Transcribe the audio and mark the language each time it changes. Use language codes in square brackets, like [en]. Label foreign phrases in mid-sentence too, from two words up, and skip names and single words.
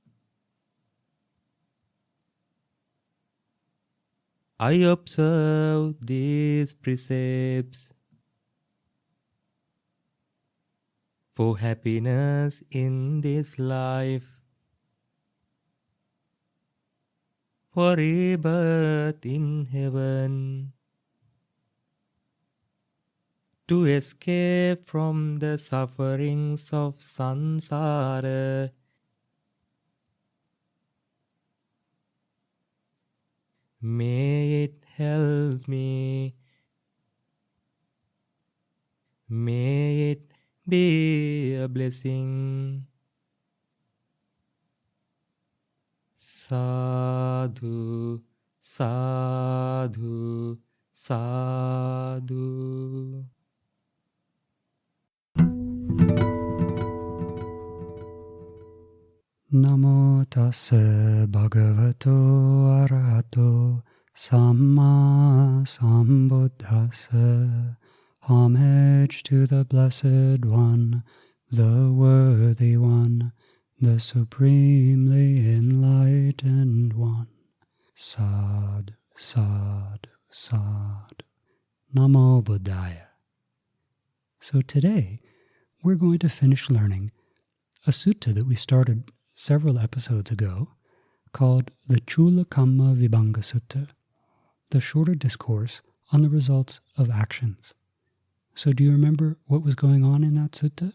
[en] I observe these precepts for happiness in this life, for rebirth in heaven, to escape from the sufferings of samsara. May it help me. May it be a blessing. [pi] Sadhu, sadhu, sadhu. Namo tassa bhagavato arahato samma sambuddhassa. [en] Homage to the Blessed One, the Worthy One, the Supremely Enlightened One. [pi] Sadhu, sadhu, sadhu. Namo Buddhaya. [en] So today, we're going to finish learning a sutta that we started several episodes ago called the CullaKammaVibhanga Sutta, the shorter discourse on the results of actions. So do you remember what was going on in that sutta?